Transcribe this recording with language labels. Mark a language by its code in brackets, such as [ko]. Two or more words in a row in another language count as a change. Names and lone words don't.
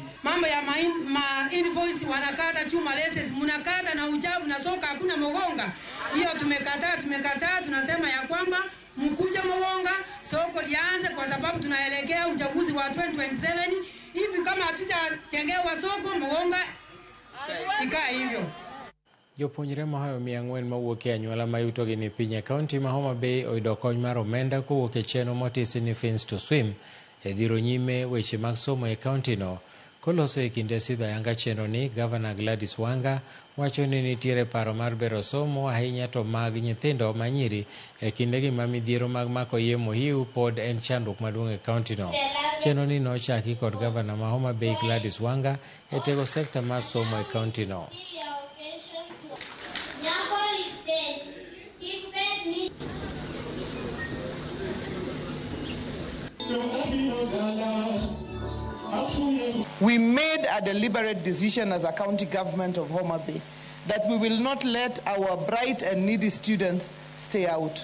[sw] Mambo ya invoice wanakata chuma leses munakata na uchafu na soka hakuna Mogonga. Hiyo tumekataa tunasema ya kwamba mkuja Mogonga soko lianze kwa sababu tunaelekea uchaguzi wa 2027 hivi kama hatujatengewa soko Mogonga ikae hivyo. [luo] Jopuonjre mohayo 400 mawuok e anyuola mayutogi ni piny e kaunti ma Homa Bay oyudo kony mar omenda kowuok e chenro motisi ni Fins to Swim e dhiro nyime weche mag somo e kaunti no. Koloso e kinde sidho ayanga chenro ni, Gavana Gladys Wanga wacho ni nitiere paro mar bero somo ahinya to mag nyithindo manyiri e kindegi ma midhiero mag mako yemo hiu pod en chandruok maduong' e kaunti no. Chenro ni nochaki kod Gavana ma Homa Bay Gladys Wanga e tego sekta mar somo e kaunti no. [en] We made a deliberate decision as a county government of Homa Bay that we will not let our bright and needy students stay out.